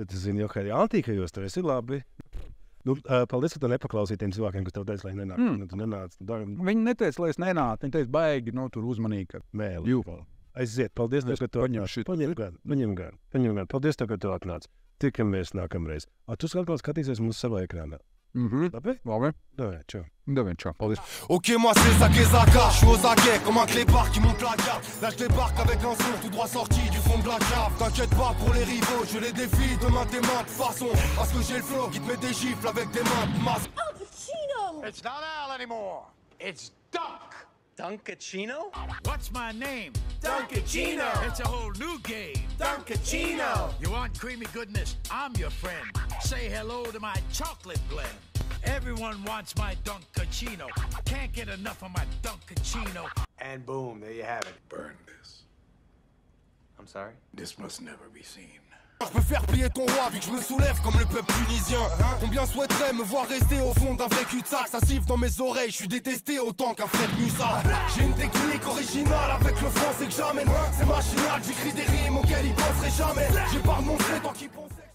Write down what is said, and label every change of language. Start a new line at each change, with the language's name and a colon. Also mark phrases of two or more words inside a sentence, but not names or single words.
Latvian: Tu zini, jau kā arī Antīkajos, tur esi labi. Paldies, ka tu nepaklausīji tiem cilvēkiem, kas tev teica, lai nenāc. Viņi neteica, lai es nenācu. Viņi teica, baigi, tur uzmanīgi. Mēli. Aiziet, paldies, ka tu atnāc. Paņem gan. Paldies, ka tu atnāc. Tikamies nākamreiz. Tu atkal skatīsies mūsu savā ekrānā. Labi.
Russian: Давай, ciao.
Latvian: Paldies.
French: Ok, moi c'est Zaka, je suis aux aguets comme un clébard qui monte la garde. Là je débarque avec un son tout droit sorti du fond de la cave. T'inquiète pas pour les rivaux, je les défie de main tes mains de façon. Parce que j'ai le flow qui te met des gifles avec des mains de masse.
English: Al Pacino! It's not Al anymore. It's Dunk. Dunkachino? What's my name? Dunkachino! It's a whole new game. Dunkachino! You want creamy goodness? I'm your friend. Say hello to my chocolate blend. Everyone wants my Dunkachino. Can't get enough of my Dunkachino. And boom, there you have it. Burn this. I'm sorry? This must never be seen.
French: Je peux faire plier ton roi vu que je me soulève comme le peuple tunisien. Combien souhaiterait me voir rester au fond d'un vrai cul-de-sac? Ça siffle dans mes oreilles, je suis détesté autant qu'un Fred Musa. J'ai une technique originale avec le français que j'amène. C'est machinal, j'écris des rimes auxquelles ils penseraient jamais. J'ai pas renoncé tant qu'ils pensent.